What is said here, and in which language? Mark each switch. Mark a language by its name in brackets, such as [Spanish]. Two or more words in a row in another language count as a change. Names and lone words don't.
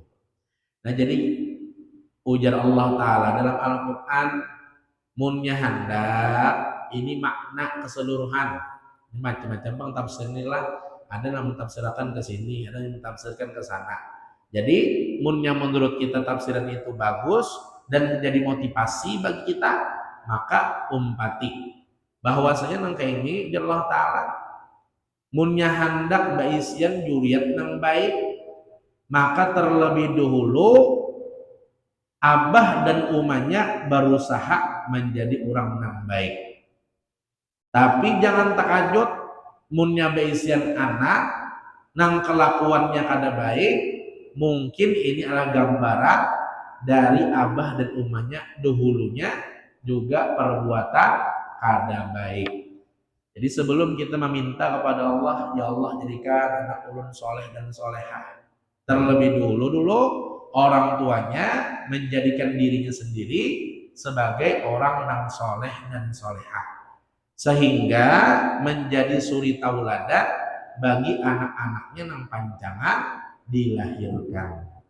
[Banjar] Nah, jadi ujar Allah Ta'ala dalam Al-Quran, munnya hendak, ini makna keseluruhan. [Indonesian] Macam-macam bang tafsir inilah, ada yang mentafsirkan ke sini, ada yang mentafsirkan ke sana. Jadi munnya menurut kita tafsiran itu bagus dan menjadi motivasi bagi kita, [Banjar] maka umpati bahwasanya nang kayak ini Allah Ta'ala munnya hendak baisian juriat nang baik, maka terlebih dahulu abah dan umanya berusaha menjadi orang nang baik. Tapi jangan takajut munnya beisian anak nang kelakuannya kada baik, mungkin ini adalah gambaran dari abah dan umanya dahulunya juga perbuatan kada baik. [Indonesian] Jadi sebelum kita meminta kepada Allah, ya Allah jadikan anak ulun soleh dan solehah, terlebih dulu orang tuanya menjadikan dirinya sendiri sebagai orang nang soleh dan solehah, sehingga menjadi suri tauladan bagi anak-anaknya nang panjangan dilahirkan.